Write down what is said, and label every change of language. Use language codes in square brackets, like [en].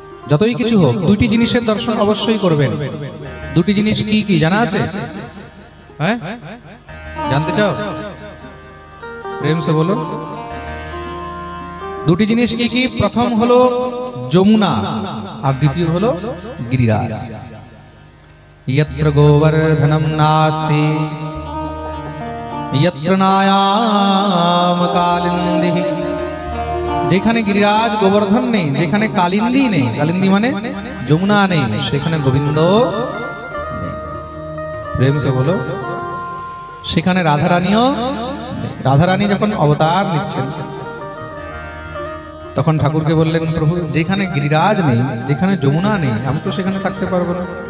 [bn] যতই কিছু হোক দুইটি জিনিসের দর্শন অবশ্যই করবেন। দুটি জিনিস কি কি জানা আছে? হ্যাঁ, জানতে চাও? [hi] প্রেম সে বলো। [bn] দুটি জিনিস কি কি? প্রথম হলো যমুনা আর দ্বিতীয় হলো গিরিরাজ। [sa] यत्र गोवर्धनम नास्ति यत्र नायाम कालिंदी। [bn] যেখানে গিরিরাজ গোবর্ধন নেই, যেখানে কালিন্দী নেই, কালিন্দী মানে যমুনা নেই, সেখানে গোবিন্দ নেই। [hi] প্রেম সে বলো। [bn] সেখানে রাধারানীও রাধারানী যখন অবতার নিচ্ছেন তখন ঠাকুরকে বললেন, প্রভু যেখানে গিরিরাজ নেই, যেখানে যমুনা নেই, আমি তো সেখানে থাকতে পারবো না।